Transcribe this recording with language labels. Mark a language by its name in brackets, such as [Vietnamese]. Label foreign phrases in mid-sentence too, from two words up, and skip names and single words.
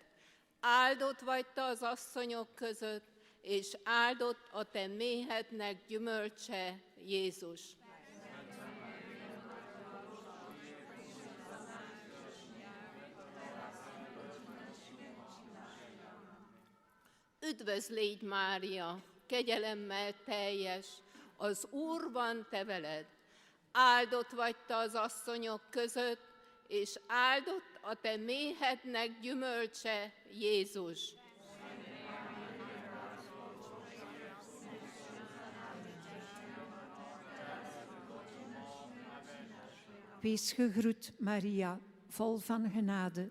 [Hungarian] Áldott vagy te az asszonyok között, és áldott a te méhednek gyümölcse, Jézus. Üdvözl légy, Mária, kegyelemmel teljes, az Úr van te veled. Áldott vagy te az asszonyok között, és áldott a te méhednek gyümölcse, Jézus. [Dutch] Wees gegroet, Maria, vol van genade.